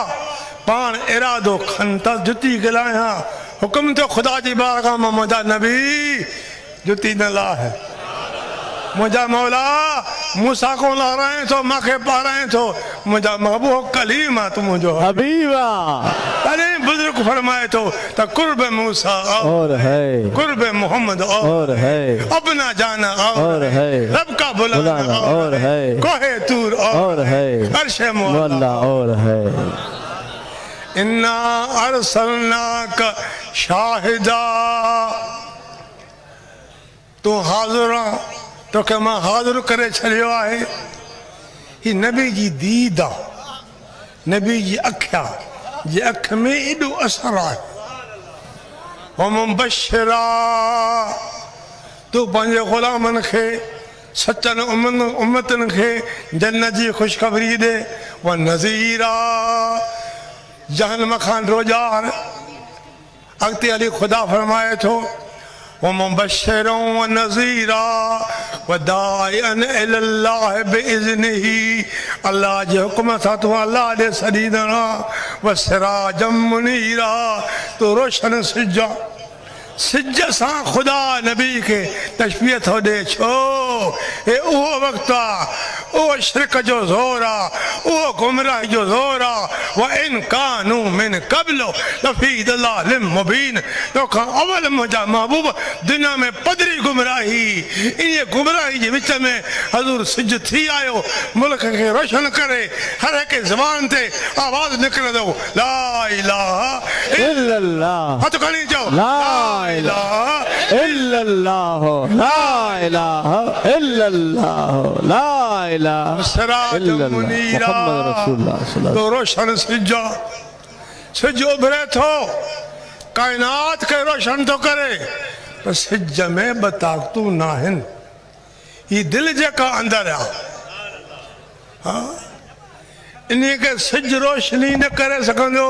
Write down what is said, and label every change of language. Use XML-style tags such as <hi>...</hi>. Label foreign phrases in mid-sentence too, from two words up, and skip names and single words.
<sd>पाण इरादो खन त जुती गिलायां, हुकुम थियो ख़ुदा जी बारगाह मां, मुंहिंजा नबी जुती न लाहे। मुंहिंजा मौला मूसा को लाराए थो, मूंखे पाराए थो। मुंहिंजा महबूब कलीम आहे, तूं मुंहिंजो हबीब आहे। तॾहिं बुज़ुर्ग फरमाए थो त</sd> <ur>قرب موسیٰ اور ہے قرب محمد اور ہے اپنا جانا اور ہے رب کا بلانا اور ہے کوہ طور اور ہے عرش مولا اور ہے.</ur> <ar>إنا أرسلناك شاهدا,</ar> <sd>तू हाज़िर आहे, तोखे मां हाज़िर करे छॾियो आहे। ही नबी जी दीद आहे, नबी जी अखि आहे, जे अखि में एॾो असर आहे। मुबशिरा, तूं पंहिंजे ग़ुलामनि खे, सचनि उम्मतनि खे जन्नत जी ख़ुशख़बरी ॾे।</sd> <ar>و نذيرا,</ar> <sd>जहन्नम खां रोज़ार। अॻिते हली ख़ुदा फरमाए थो,</sd> <ar>ومبشرا ونذيرا وداعيا الى الله باذنه।</ar> <sd>الله जे हुकुम सां तूं अलाह ॾे सॾींदड़ा।</sd> <ar>وسراجا منيرا,</ar> <sd>तूं रोशन सिज, सिज सां ख़ुदा नबी खे तशबीह थो ॾे। छो? हे उहो वक़्तु आहे, उहो शिरक जो ज़ोर आहे, उहो गुमराही जो ज़ोर आहे।</sd> <ar>و إن كانوا من قبل لفي ضلال مبين,</ar> <sd>तोखां अवल मुंहिंजा महबूब दुनिया में पधरी गुमराही। इन गुमराही जे विच में हज़ूर सिज थी आयो, मुल्क खे रोशन करे। हर हिकु ज़बान ते आवाज़ निकिरंदो,</sd> <ar>لا إله إلا الله.</ar> <sd>हथ खणी चओ,</sd> <ar>لا إله إلا الله لا إله إلا الله لا إله إلا الله محمد رسول الله.</ar> <sd>तो रोशन सिज, सिज उभरे थो, कायनात खे रोशन थो करे। पर सिज में ॿ ताक़तूं न आहिनि। ही दिलि जेका अंदरि आहे, इन खे सिज रोशनी न करे सघंदो।</sd>